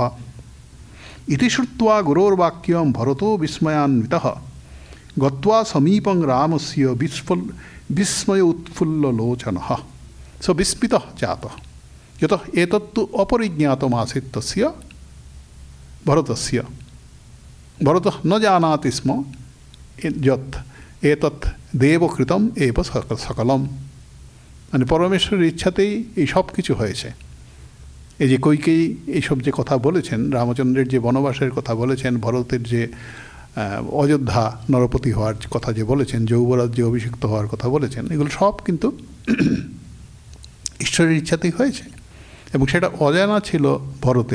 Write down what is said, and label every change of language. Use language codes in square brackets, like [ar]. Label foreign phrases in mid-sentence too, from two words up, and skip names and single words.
[sa] इति श्रुत्वा गुरोर्वाक्यं भरतो विस्मयान्वितः गत्वा समीपं रामस्य विस्मय उत्फुल्ललोचनः स विस्मितः जातः, यतः एतत्तु अपरिज्ञातमासीत् तस्य भरतस्य। भरतः न जानाति स्म यत् एतत् देवकृतम् एव सकलम्। [bn] মানে পরমেশ্বরের ইচ্ছাতেই এই সব কিছু হয়েছে। এই যে কৈকেয়ী এইসব যে কথা বলেছেন, রামচন্দ্রের যে বনবাসের কথা বলেছেন, ভরতের যে অযোধ্যা নরপতি হওয়ার কথা যে বলেছেন, যৌবরাজ্যে অভিষিক্ত হওয়ার কথা বলেছেন, এগুলো সব কিন্তু ঈশ্বরের ইচ্ছাতেই হয়েছে এবং সেটা অজানা ছিল ভরতের।